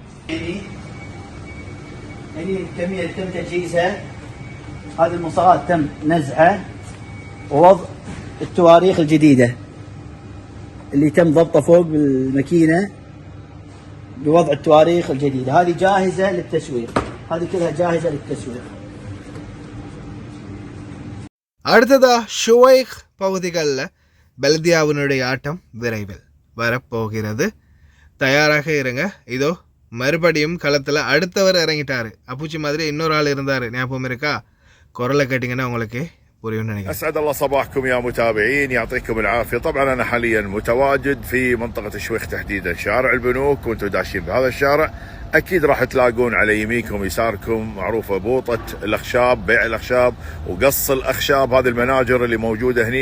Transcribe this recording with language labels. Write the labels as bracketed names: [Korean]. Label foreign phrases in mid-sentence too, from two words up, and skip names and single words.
[Arabic] يعني الكمية اللي تم تجهيزها، هذه المصاغات تم نزعها ووضع التواريخ الجديدة اللي تم ضبطها فوق بالماكينة بوضع التواريخ الجديدة. هذه جاهزة للتسويق، هذه كلها جاهزة للتسويق. [Tamil] அடுத்ததா ஷுவைக் பகுதிகளில் பெல்தியாவினுடைய ஆட்டம் விரைவில் வரப்போகிறது. தயாராக இருங்க. இதோ மறுபடியும் களத்தில் அடுத்தவர் இறங்கிட்டாரு. அப்புச்சி மாதிரி இன்னொரு ஆள் இருந்தார், ஞாபகம் இருக்கா? குரலை கேட்டிங்கன்னா உங்களுக்கு புரியும் நினைக்கிறேன். [Arabic] أسعد الله صباحكم يا متابعين، يعطيكم العافية. طبعا أنا حاليا متواجد في منطقة الشويخ تحديدا، شارع البنوك، وانتم داشين بهذا الشارع أكيد راح تلاقون على يمينكم ويساركم معروفة بوطة الأخشاب، بيع الأخشاب وقص الأخشاب، هذه المناجر اللي موجودة هني.